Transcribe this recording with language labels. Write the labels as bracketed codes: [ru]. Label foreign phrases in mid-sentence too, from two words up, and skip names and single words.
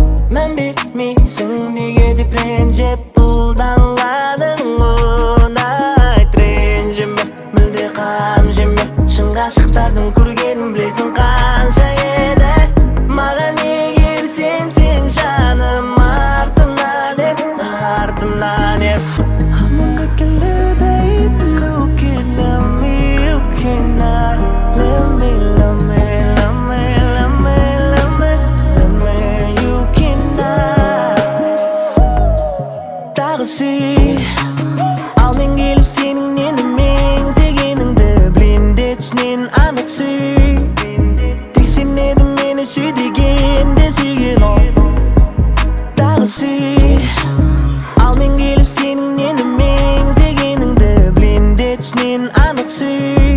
[kk] Мән бермейсің неге деп ренжіп бұлданғаның ұнайды. Ренжіме, мүлде қам жеме, шын ғашықтардың көргенін білесің қанша еді. Маған егер сенсең жаным артымнан еп, артымнан еп. [en] I'm gonna kill it, baby, look at me, you cannot let me, love me, love me, love me, love me, love me, you cannot. [kk] Тағы сүй, ал мен келіп сенің нені меңзегеніңді білем де түсінен анық сүй. Тек сен едің мені сүй дегенде сүйген ол. Тағы сүй, ал мен келіп сенің нені меңзегеніңді білем де түсінен анық сүй.